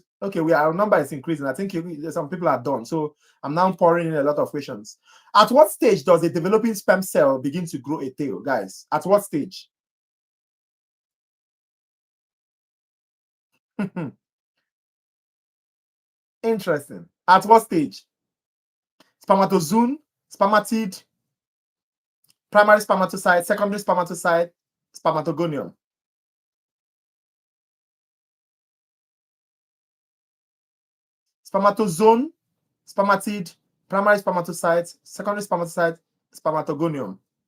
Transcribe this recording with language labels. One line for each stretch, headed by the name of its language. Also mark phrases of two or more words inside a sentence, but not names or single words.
English: Okay, our number is increasing. I think some people are done. So I'm now pouring in a lot of questions. At what stage does a developing sperm cell begin to grow a tail, guys? At what stage? Interesting. At what stage? Spermatozoon, spermatid, primary spermatocyte, secondary spermatocyte, spermatogonium. Spermatozoon, spermatid, primary spermatocyte, secondary spermatocyte, spermatogonium.